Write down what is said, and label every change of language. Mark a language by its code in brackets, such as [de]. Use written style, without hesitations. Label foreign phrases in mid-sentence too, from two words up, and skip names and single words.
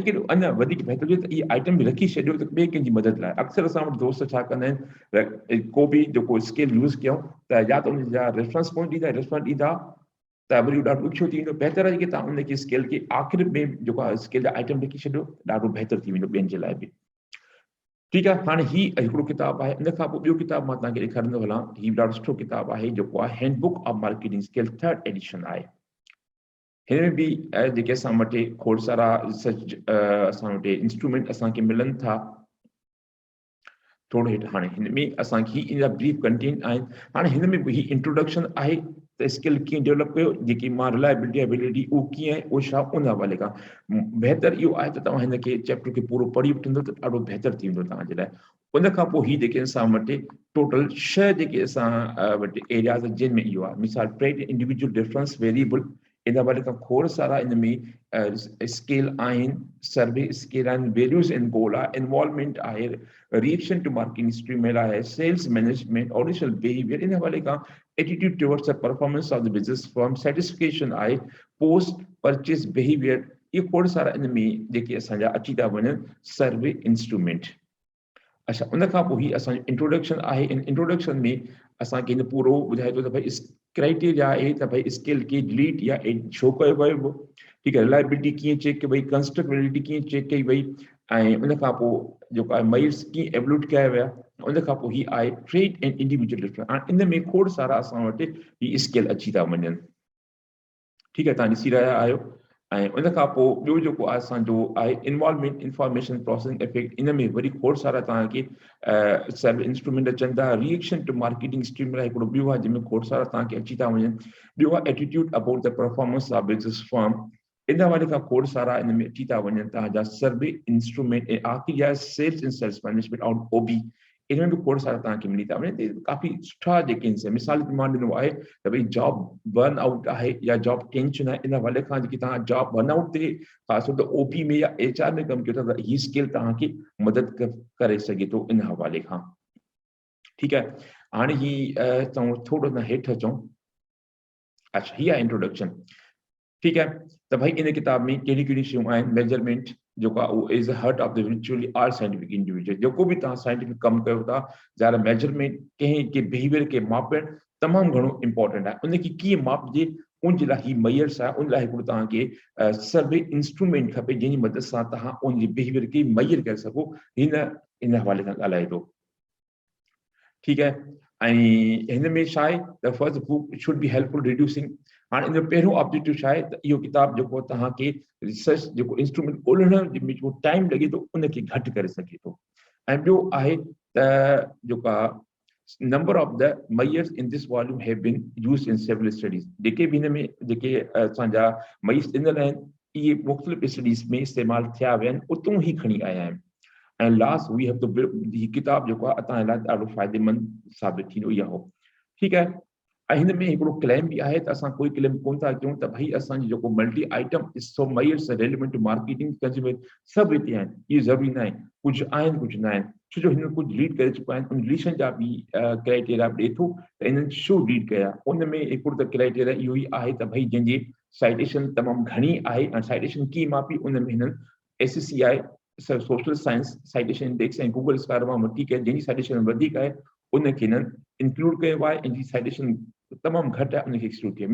[sd] केॾो अञा वधीक बहितरु हुजे त इहे आइटम बि रखी छॾियो त ॿिए कंहिंजी मदद लाइ अक्सर असां वटि दोस्त छा कंदा आहिनि को बि जेको [en] scale use [sd] कयूं त या त उन जा [en] reference point [sd] ॾींदा रेफरेंस ॾींदा त वरी ॾाढो ॾुखियो थी वेंदो बहितरु आहे कि तव्हां उनखे स्केल खे आख़िर में जेको आहे स्केल जा आइटम लिखी छॾियो ॾाढो बहितरु थी वेंदो ॿियनि जे लाइ बि ठीकु आहे हाणे हीउ हिकिड़ो किताबु आहे इन खां पोइ ॿियो किताबु मां तव्हांखे ॾेखारींदो हलां हीउ ॾाढो सुठो किताबु आहे जेको आहे हैंडबुक ऑफ मार्केटिंग स्किल 3rd एडिशन आहे हिन में बि जेके असां वटि खोड़ सारा रिसर्च असां वटि इंस्ट्रूमेंट असांखे मिलनि था थोरो हेठि हाणे हिन में असांखे इन जा [en] brief content [sd] आहिनि हाणे हिन में ही इंट्रोडक्शन आहे त स्किल कीअं डेवलप कयो जेकी मां [en] reliability ability [sd] उहो कीअं आहे उहो छा उन हवाले खां बहितरु इहो आहे त तव्हां हिन खे चैप्टर खे पूरो पढ़ी वठंदो त ॾाढो बहितरु थी वेंदो तव्हांजे लाइ उन खां पोइ हीअ जेके असां वटि टोटल 6 जेके असां वटि एरियाज़ जिन में इहो आहे मिसाल [en] trait individual difference variable [sd] इन हवाले खां खोड़ सारा इन में स्केल आहिनि, [en] survey scale [sd] आहिनि, [en] values and goal [sd] आहे, इन्वॉल्वमेंट आहे, [en] reaction to marketing stimuli [sd] आहे, [en] sales management, organizational behavior, [sd] इन हवाले खां [en] attitude towards the performance of the business firm, [sd] सेटिस्फिकेशन आहे, [en] post purchase behavior, [sd] ये खोड़ सारा इन में जेके असांजा अची था वञनि [en] survey instrument. [sd] अच्छा, उन खां पोइ ही असांजो इंट्रोडक्शन आहे। इन इंट्रोडक्शन में असांखे इन पूरो ॿुधाए थो त भई क्राइटेरिया आहे त भई स्केल खे डिलीट या एड छो कयो वियो, ठीकु आहे, रिलायबिलिटी कीअं चेक कई वई, कंस्ट्रक्टेबिलिटी कीअं चेक कई वई, ऐं उन खां पोइ जेको आहे मयर्स कीअं एवल्यूट कया विया, उन खां पोइ ही आहे [en] trait and individual difference. [sd] हाणे इन में खोड़ सारा असां वटि ही स्केल अची था वञनि, ठीकु आहे, तव्हां ॾिसी रहिया आहियो। ऐं उन खां पोइ ॿियो जेको आहे असांजो आहे [en] involvement information processing effect, [sd] इन में वरी खोड़ सारा तव्हांखे [en] survey instrument [sd] अचनि था। [en] reaction to marketing stream [sd] लाइ हिकिड़ो ॿियो आहे जंहिंमें खोड़ सारा तव्हांखे अची था वञनि। ॿियो आहे [en] attitude about the performance of business firm, [sd] इन हवाले खां खोड़ सारा इन में अची था वञनि तव्हांजा [en] survey instrument. [sd] ऐं आख़िरी आहे [en] sales and sales management [sd] और ओबी, इनमें भी खोड़ सारा तव्हांखे मिली था वञे। काफ़ी सुठा जेके आहिनि, मिसाल मां ॾिनो आहे त भई [en] job burnout [sd] आहे या [en] job tension [sd] आहे, इन हवाले खां जेकी तव्हां [en] job burnout [sd] ते ख़ासि तौर ते ओपी में या HR में कमु कयो था त हीअ स्किल तव्हांखे मदद करे सघे थो इन हवाले खां, ठीकु आहे। हाणे ही चऊं थोरो न हेठि अचूं। अच्छा, हीअ आहे इंट्रोडक्शन, ठीकु आहे। त भाई इन किताब में कहिड़ी कहिड़ी शयूं आहिनि। मेजरमेंट जेको आहे उहो [en] is the heart of the virtually all scientific individual, [sd] जेको बि तव्हां साइंटिफिक कमु कयो था, ज़ाहिर मेजरमेंट कंहिं बिहेवियर खे मापणु तमामु घणो इंपॉर्टेंट आहे। उनखे कीअं मापजे उनजे लाइ ही मयर्स आहे, उन लाइ हिकिड़ो तव्हांखे [en] survey instrument [sd] खपे जंहिंजी मदद सां तव्हां उनजे बिहेवियर खे मयर करे सघो। इन हवाले खां ॻाल्हाए थो, ठीकु आहे। ऐं हिन में छा आहे त [en] first book should be helpful reducing. [sd] हाणे इन जो पहिरियों ऑब्जेक्टिव छा आहे त इहो किताब जेको तव्हांखे रिसर्च जेको इंस्ट्रूमेंट ॻोल्हण में जेको टाइम लॻे थो उनखे घटि करे सघे थो। ऐं ॿियो आहे त जेका [en] number of the measures in this volume have been used in several studies, [sd] जेके बि हिन में जेके असांजा मयर्स ॾिनल आहिनि इहे मुख़्तलिफ़ स्टडीज़ में इस्तेमालु थिया विया आहिनि, उतां ई खणी आया आहिनि। ऐं [en] last we have to [sd] हीअ किताब जेको आहे तव्हां लाइ ॾाढो फ़ाइदेमंद साबित थींदो इहा हो, ठीकु आहे। ऐं हिन में हिकिड़ो क्लेम बि आहे त असां कोई क्लेम कोन था कयूं त भई असांजी जेको [en] multi item so measures relevant to marketing consumer [sd] सभु हिते आहिनि, इहे ज़रूरी न आहे, कुझु आहिनि कुझु न आहिनि। छो जो हिन कुझु लीड करे चुका आहिनि, उन लीशन जा बि क्राइटेरिया ॾिए थो त इन्हनि छो लीड कया। उन में हिकिड़ो त क्राइटेरिया इहो ई आहे त भई जंहिंजी साइटेशन तमामु घणी आहे, ऐं साइटेशन कीअं मापी, उन में हिननि [en] SCI social science citation index [sd] ऐं गूगल स्कार मां वठी करे जंहिंजी साइटेशन वधीक आहे उनखे हिननि इंक्लूड कयो आहे, ऐं जी साइटेशन तमामु घटि आहे उनखे एक्सक्लूड कयो।